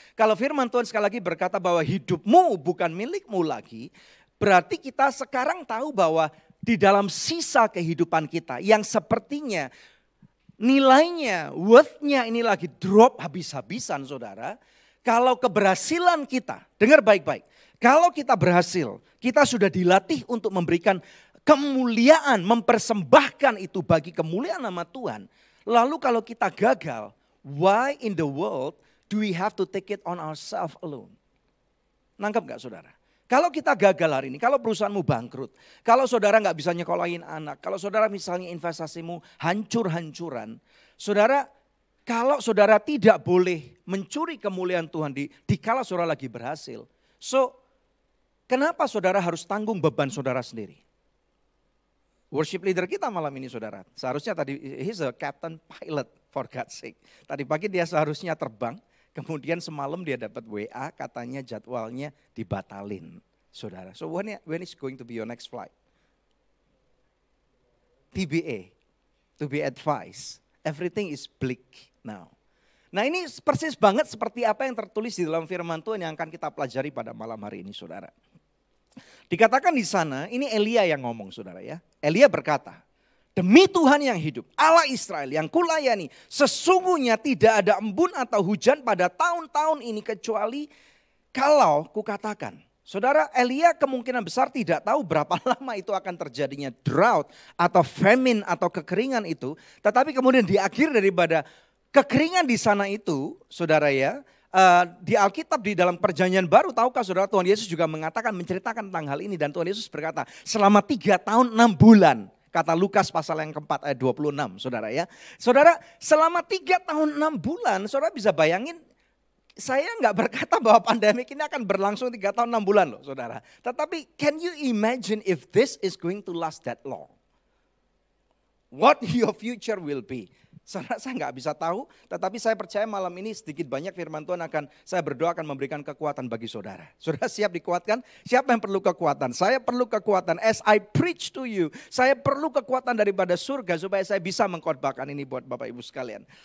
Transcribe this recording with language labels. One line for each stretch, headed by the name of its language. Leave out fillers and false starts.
Indonesian: Kalau firman Tuhan sekali lagi berkata bahwa hidupmu bukan milikmu lagi, berarti kita sekarang tahu bahwa di dalam sisa kehidupan kita yang sepertinya nilainya, worth-nya ini lagi drop habis-habisan saudara. Kalau keberhasilan kita, dengar baik-baik. Kalau kita berhasil, kita sudah dilatih untuk memberikan kemuliaan, mempersembahkan itu bagi kemuliaan nama Tuhan. Lalu kalau kita gagal,
English: why in the world do we have to take it on ourselves alone?
Indonesian: Nangkep gak saudara? Kalau kita gagal hari ini, kalau perusahaanmu bangkrut, kalau saudara gak bisa nyekolahin anak, kalau saudara misalnya investasimu hancur-hancuran, saudara, kalau saudara tidak boleh mencuri kemuliaan Tuhan di kala saudara lagi berhasil. So, kenapa saudara harus tanggung beban saudara sendiri?
English: Worship leader
Indonesian: kita malam ini saudara, seharusnya tadi
English: he's a captain pilot for God's sake.
Indonesian: Tadi pagi dia seharusnya terbang, kemudian semalam dia dapat WA katanya jadwalnya dibatalin saudara.
English: So when is going to be your next flight? TBA, to be advised, everything is bleak now.
Indonesian: Nah ini persis banget seperti apa yang tertulis di dalam firman Tuhan yang akan kita pelajari pada malam hari ini saudara. Dikatakan di sana, ini Elia yang ngomong saudara ya. Elia berkata, demi Tuhan yang hidup, Allah Israel yang kulayani, sesungguhnya tidak ada embun atau hujan pada tahun-tahun ini kecuali kalau kukatakan. Saudara, Elia kemungkinan besar tidak tahu berapa lama itu akan terjadinya drought atau famine atau kekeringan itu. Tetapi kemudian di akhir daripada kekeringan di sana itu, saudara ya, di Alkitab di dalam perjanjian baru, tahukah saudara Tuhan Yesus juga mengatakan, menceritakan tentang hal ini. Dan Tuhan Yesus berkata selama 3 tahun 6 bulan. Kata Lukas pasal yang keempat ayat 26 saudara ya. Saudara selama 3 tahun 6 bulan saudara bisa bayangin. Saya nggak berkata bahwa pandemik ini akan berlangsung 3 tahun 6 bulan loh saudara.
English: Tetapi can you imagine if this is going to last that long? What your future will be.
Indonesian: Saudara, saya nggak bisa tahu, tetapi saya percaya malam ini sedikit banyak firman Tuhan saya berdoa akan memberikan kekuatan bagi saudara. Saudara siap dikuatkan? Siapa yang perlu kekuatan? Saya perlu kekuatan.
English: As I preach to you,
Indonesian: saya perlu kekuatan daripada surga supaya saya bisa mengkhotbahkan ini buat Bapak Ibu sekalian.